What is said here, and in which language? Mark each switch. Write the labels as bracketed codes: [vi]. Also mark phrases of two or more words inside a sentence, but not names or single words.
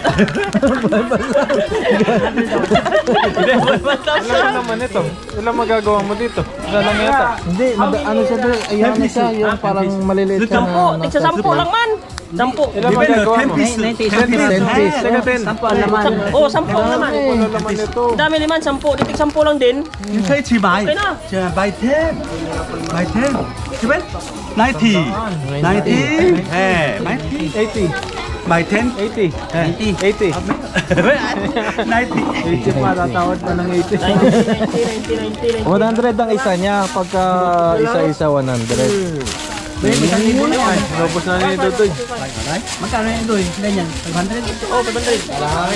[tl] Ilan naman ito? Ilan magagawa mo dito? Isa lang yata. Hindi, ano siya, Doy? Ayan na siya, yung parang maliliit siya na... Tigsa 10 lang man. 10. Ilan magagawa mo? 10 piece. 10 piece. Teka, 10. 10 ang laman. Oo, 10 ang laman. Wala naman ito. Dami naman, 10. Ditig 10 lang din. [zh] 你可以一起买 [tl] Okay na. [zh] 买10买10这边90 哎买 80. 买10 80. 80. 90 [tl] pa, tatawad pa ng 80. 90. 100 ang isa niya, pagka isa-isa 100. Robos na ni Dudoy. Magkano yun doon? Ganyan? 500? Oo, 500.